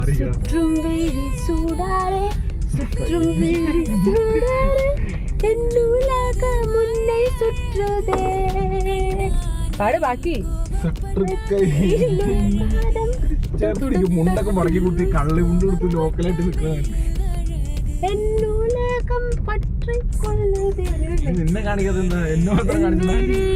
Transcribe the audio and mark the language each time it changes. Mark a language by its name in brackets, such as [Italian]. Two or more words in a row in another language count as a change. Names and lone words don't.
[Tamil] சுற்றும் வெயில் சூடாரே சுற்றும் வெயில் சூடாரே என்னுலக முன்னை சுற்றுதே. [Malayalam] പാട് ബാക്കി. മുണ്ടൊക്കെ മുടക്കി കുത്തി കള്ളി മുണ്ട് കൊടുത്ത് ലോക്കലായിട്ട് നിൽക്കുന്നതാണ്. നിന്നെ കാണിക്കാതെ എന്നെ മാത്രം കാണിക്കുന്നത്